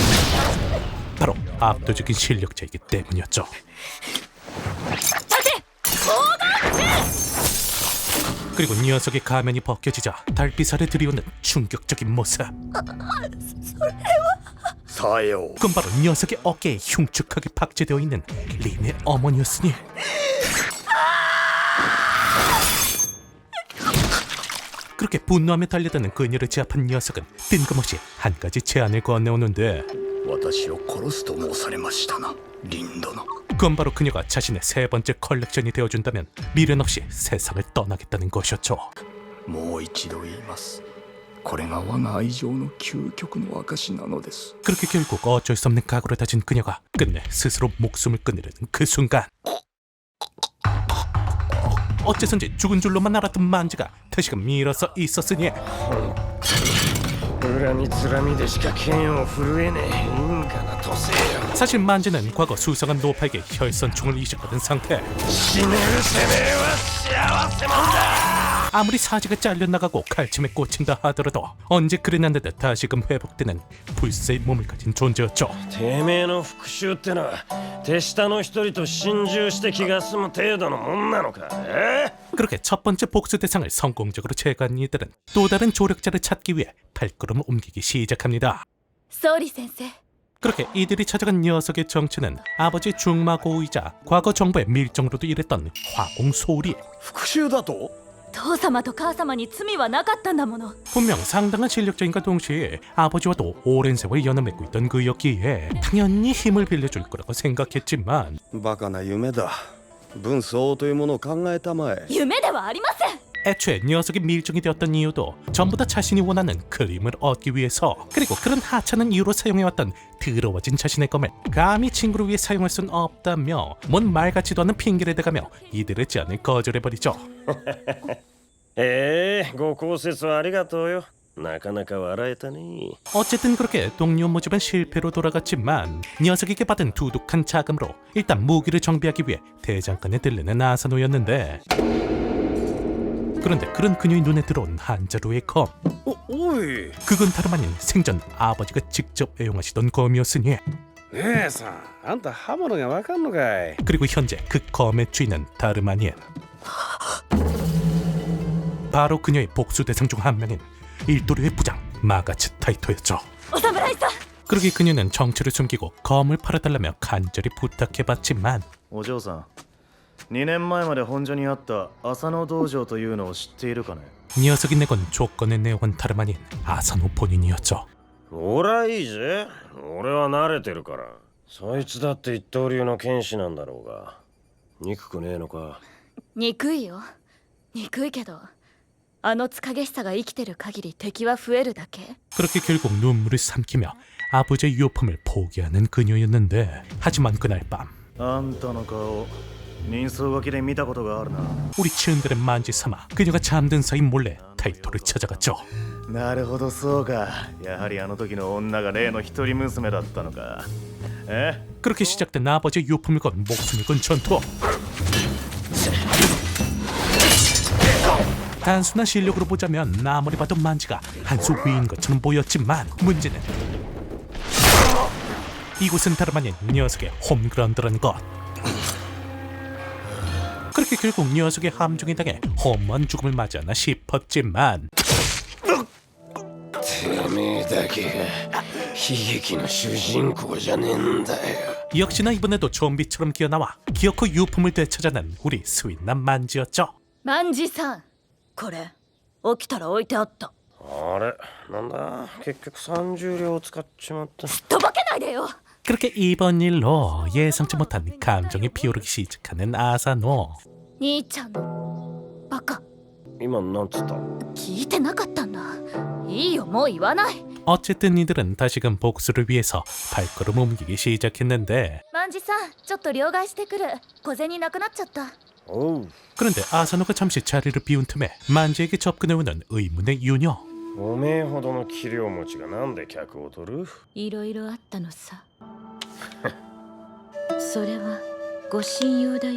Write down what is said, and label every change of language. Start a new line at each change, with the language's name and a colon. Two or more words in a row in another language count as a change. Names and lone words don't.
Korean: 바로 압도적인 실력자이기 때문이었죠. 그리고 녀석의 가면이 벗겨지자 달빛 아래 들이오는 충격적인 모습.
Japanese: さよ
Korean: 그건 바로 녀석의 어깨에 흉측하게 박제되어 있는 린의 어머니였으니 그렇게 분노하며 달려드는 그녀를 제압한 녀석은 뜬금없이 한 가지 제안을 건네오는데
Japanese: 私を殺すと申されましたなリン殿
Korean: 그건 바로 그녀가 자신의 세 번째 컬렉션이 되어준다면 미련 없이 세상을 떠나겠다는 것이었죠.
Japanese: もう一度言いますこれが我が愛情の究極の証なのです
Korean: 그렇게 결국 어쩔 수 없는 각오를 다진 그녀가 끝내 스스로 목숨을 끊으려는 그 순간 어째선지 죽은 줄로만 알았던 만지가 다시금 밀어서 있었으니
Japanese: 恨みつらみでしか剣を震えねえ因果な都政よ
Korean: 사실 만지는 과거 수상한 노파에게 혈선총을 이식받은 상태.
Japanese: 死ねるてめえは幸せもんだ
Korean: 아무리 사지가 잘려나가고 칼침에 꽂힌다 하더라도 언제 그랬는 듯 다시금 회복되는 불새의 몸을 가진 존재였죠.
Japanese: てめえの復讐ってのは手下の一人と心中して気が済む程度のもんなのか
Korean: 그렇게 첫 번째 복수 대상을 성공적으로 제거한 이들은 또 다른 조력자를 찾기 위해 발걸음을 옮기기 시작합니다.
Japanese: 総理先生
Korean: 그렇게 이들이 찾아간 녀석의 정체는 아버지 중마고우이자 과거 정부의 밀정으로도 일했던 화공소리.
Japanese: 復讐だと父様と母様に罪はなかったんだもの
Korean: 분명 상당한 실력자인과 동시에 아버지와도 오랜 세월 연을 맺고 있던 그였기에 당연히 힘을 빌려줄 거라고 생각했지만
Japanese: バカな夢だ分相応というものを考えたまえ夢ではありません
Korean: 애초에 녀석이 밀정이 되었던 이유도 전부 다 자신이 원하는 그림을 얻기 위해서 그리고 그런 하찮은 이유로 사용해왔던 더러워진 자신의 검을 감히 친구를 위해 사용할 순 없다며 뭔 말 같지도 않은 핑계를 대가며 이들의 제안을 거절해버리죠.
Japanese: ご高説はありがとうよなかなか笑えたね。
Korean: 어쨌든 그렇게 동료 모집은 실패로 돌아갔지만 녀석에게 받은 두둑한 자금으로 일단 무기를 정비하기 위해 대장간에 들르는 아사노였는데, 그런데 그런 그녀의 눈에 들어온 한자루의 검,
Japanese: おい
Korean: 그건 다름 아닌 생전 아버지가 직접 애용하시던 검이었으니,
Japanese: 姉さんあんた刃物がわかんのかい
Korean: 그리고 현재 그 검의 주인은 다름 아닌 바로 그녀의 복수 대상 중 한 명인 일도류의 부장 마가츠 타이토였죠.
Japanese: お侍さん
Korean: 그러기 그녀는 정체를 숨기고 검을 팔아달라며 간절히 부탁해봤지만
Japanese: お嬢さん2年前まで本所にあった浅野道場というのを知っているかね
Korean: 녀석이 내건 조건의 내용은 다름 아닌 아사노 본인이었죠.
Japanese: 俺はいいぜ。俺は慣れてるから。そいつだって一刀流の剣士なんだろうが。憎くねえのか。憎いよ憎いけどあの塚下が生きてる限り敵は増えるだけ
Korean: 그렇게 결국 눈물을 삼키며 아버지의 유품을 포기하는 그녀였는데, 하지만 그날 밤
Japanese: あんたの顔人相書きで見たことがあるな
Korean: 우리 츠은들의 만지 삼아 그녀가 잠든 사이 몰래 타이토를 찾아갔죠.
Japanese: なるほどそうかやはりあの時の女が例の一人娘だったのかえ
Korean: 그렇게 시작된 아버지의 유품을 건 목숨을 건 전투. 단순한 실력으로 보자면 아무리 봐도 만지가 한 수 위인 것처럼 보였지만 문제는 이곳은 다름 아닌 녀석의 홈그라운드라는 것. 그렇게 결국 녀석의 함정에 당해 험한 죽음을 맞이하나 싶었지만
Japanese: てめえだけが悲劇の主人公じゃねえんだよ。
Korean: 역시나 이번에도 좀비처럼 기어나와 기어코 유품을 되찾아낸 우리 스윗남 만지였죠.
Japanese: 万次さんこれ起きたら置いてあったあれなんだ結局30両使っちまった。とぼけないでよ
Korean: 그렇게 이번 일로 예상치 못한 감정이 피오르기 시작하는 아사노.
Japanese: 兄ちゃんのバカ今なんつった？聞いてなかったんだいいよもう言わない
Korean: 어쨌든 이들은 다시금 복수를 위해서 발걸음 옮기기 시작했는데,
Japanese: 万次さんちょっと両替してくる小銭なくなっちゃったおう。
Korean: 그런데 아사노가 잠시 자리를 비운 틈에 만지에게 접근해오는 의문의 유녀.
Japanese: おめえほどの器量持ちがなんで客を取る？いろいろあったのさそれはご親友だよ